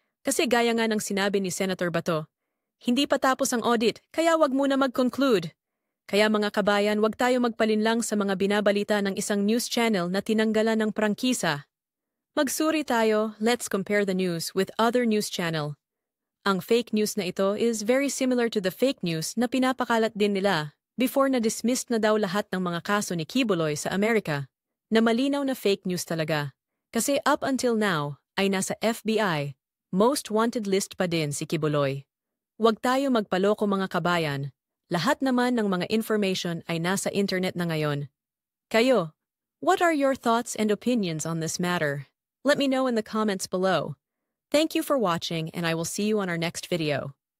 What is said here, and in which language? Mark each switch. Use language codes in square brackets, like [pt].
[tl] Kasi gaya nga ng sinabi ni Senator Bato, hindi pa tapos ang audit, kaya wag muna mag-conclude. Kaya mga kabayan, wag tayo magpalinlang sa mga binabalita ng isang news channel na tinanggalan ng prangkisa. Magsuri tayo, [en] let's compare the news with other news channel. [tl] Ang fake news na ito [en] is very similar to the fake news [tl] na pinapakalat din nila before na-dismissed na daw lahat ng mga kaso ni Kibuloy sa Amerika, na malinaw na fake news talaga. Kasi up until now, ay nasa FBI, most wanted list pa din si Kibuloy. Huwag tayo magpaloko mga kabayan, lahat naman ng mga information ay nasa internet na ngayon. [en] Kayo, what are your thoughts and opinions on this matter? Let me know in the comments below. Thank you for watching and I will see you on our next video.